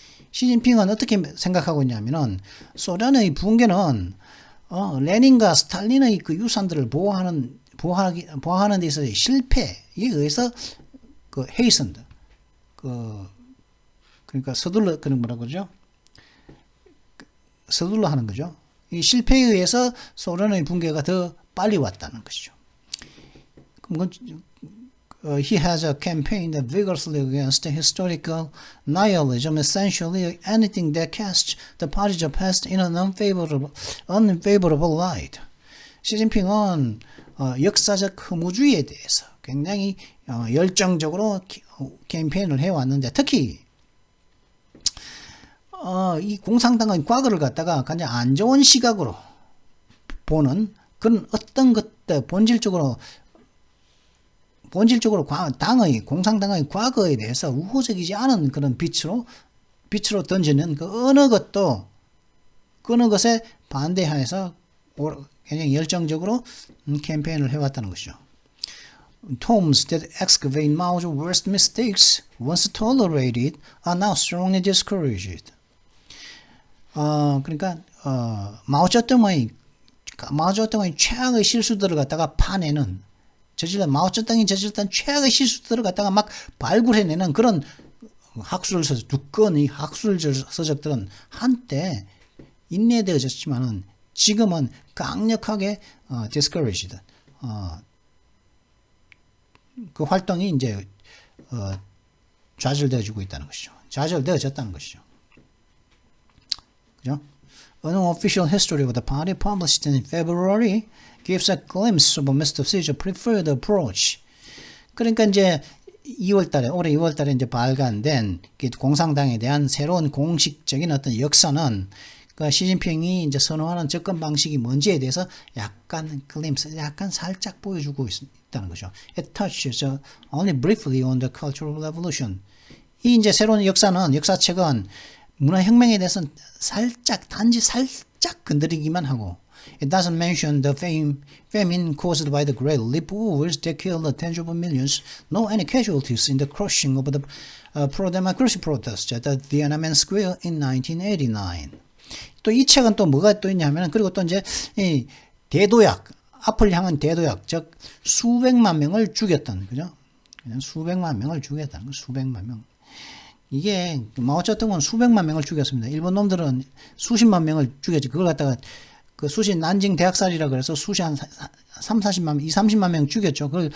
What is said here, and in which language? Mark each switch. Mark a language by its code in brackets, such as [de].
[ko] 시진핑은 어떻게 생각하고 있냐면은 소련의 붕괴는 레닌과 스탈린의 그 유산들을 보호하는 데 있어서의 실패에 의해서 그 hastened 그러니까 서둘러 그런 뭐라고 그러죠? 서둘러 하는 거죠. 이 실패에 의해서 소련의 붕괴가 더 빨리 왔다는 것이죠. [en] 그럼 he has campaigned vigorously against historical nihilism, essentially anything that casts the party's past in an unfavorable light. [ko] 시진핑은 역사적 허무주의에 대해서 굉장히 열정적으로 캠페인을 해왔는데 특히 이 공산당의 과거를 갖다가 가장 안 좋은 시각으로 보는 그런 어떤 것들 본질적으로 공산당의 과거에 대해서 우호적이지 않은 그런 빛으로 던지는 그 어느 것에 반대하여서 굉장히 열정적으로 캠페인을 해왔다는 것이죠. [en] Tomes that excavate Mao's worst mistakes, once tolerated, are now strongly discouraged. [ko] 그러니까 마오쩌둥의 최악의 실수들을 갖다가 파내는 마오쩌둥이 저질렀던 최악의 실수들을 갖다가 막 발굴해내는 그런 두꺼운 학술 서적들은 한때 인내되어졌지만은 지금은 강력하게 discouraged. 그 활동이 이제 좌절되어지고 있다는 것이죠. 좌절되어졌다는 것이죠. 그죠? [en] An official history of the party published in February gives a glimpse of Mr. Xi's preferred approach. [ko] 그러니까 이제 올해 2월 달에 이제 발간된 공산당에 대한 새로운 공식적인 어떤 역사는 그 시진핑이 이제 선호하는 접근 방식이 뭔지에 대해서 약간 살짝 보여주고 있다는 거죠. [en] It touches only briefly on the Cultural Revolution. [ko] 이 이제 새로운 역사책은 문화혁명에 대해서는 단지 살짝 건드리기만 하고 [en] It doesn't mention the famine caused by the Great Leap Wars that killed tens of millions, nor any casualties in the crushing of the pro-democracy protests at the Tiananmen Square in 1989. [ko] 또 이 책은 또 뭐가 또 있냐면 그리고 또 이제 이 대도약 앞을 향한 대도약 즉 수백만 명을 죽였던 그죠? 그냥 수백만 명을 죽였다는 거 수백만 명. 이게 마오쩌둥은 수백만 명을 죽였습니다. 일본 놈들은 수십만 명을 죽였지. 그걸 갖다가 그 수시 난징 대학살이라 그래서 수시 한 30만 명 죽였죠.